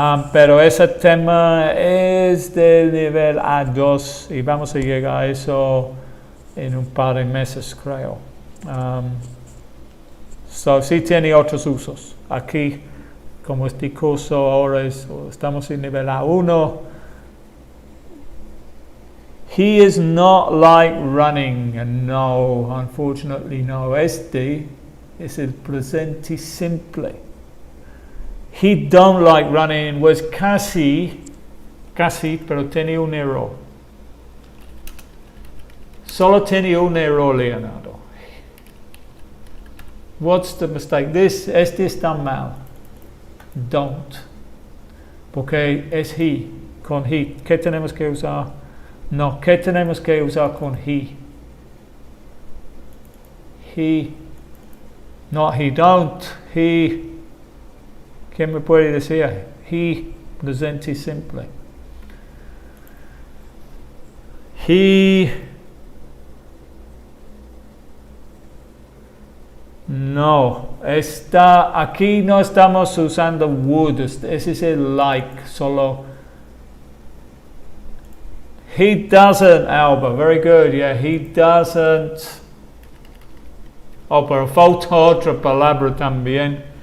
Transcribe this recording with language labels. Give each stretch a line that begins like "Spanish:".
Spanish: Pero ese tema es del nivel A2 y vamos a llegar a eso en un par de meses, creo. So, sí tiene otros usos. Aquí, como este curso ahora estamos en nivel A1.
English: He is not like running. And no, unfortunately no.
Spanish: Este es el presente simple.
English: He don't like running was
Spanish: casi, pero tenía un error. Solo tenía un error, Leonardo.
English: What's the mistake?
Spanish: Este está mal.
English: Don't.
Spanish: Porque es he, con he. ¿Qué tenemos que usar? No, ¿qué tenemos que usar con he?
English: He. No, he don't. He.
Spanish: ¿Quién me puede decir? He, presente simple.
English: He.
Spanish: No, aquí no estamos usando would, ese es el like, solo.
English: He doesn't, Alba, very good, yeah, he doesn't.
Spanish: Oh, pero falta otra palabra también.